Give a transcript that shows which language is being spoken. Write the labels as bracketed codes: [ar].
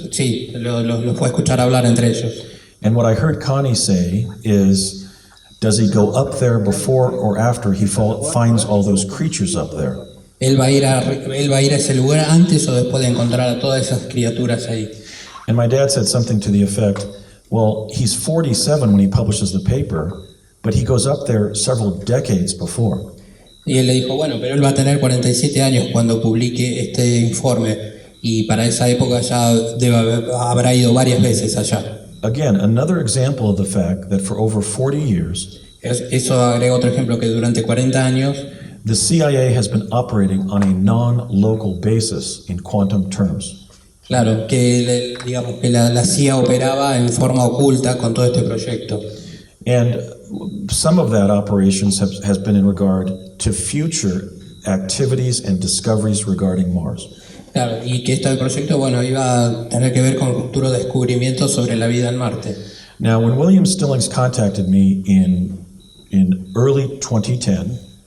[es] Sí, lo fue a escuchar hablar entre ellos. [en] And what I heard Connie say is, does he go up there before or after he finds all those creatures up there? [es] Él va a ir a ese lugar antes o después de encontrar a todas esas criaturas ahí. [en] And my dad said something to the effect, well, he's 47 when he publishes the paper, but he goes up there several decades before. [es] Y él le dijo, bueno, pero él va a tener 47 años cuando publique este informe y para esa época ya habrá ido varias veces allá. [en] Again, another example of the fact that for over 40 years, [es] Eso agrega otro ejemplo que durante 40 años [en] the CIA has been operating on a non-local basis in quantum terms. [es] claro, que digamos que la CIA operaba en forma oculta con todo este proyecto. [en] And some of that operations has been in regard to future activities and discoveries regarding Mars. [es] Claro, y que esto del proyecto, bueno, iba a tener que ver con futuros descubrimientos sobre la vida en Marte. [en] Now, when William Stillings contacted me in early 2010,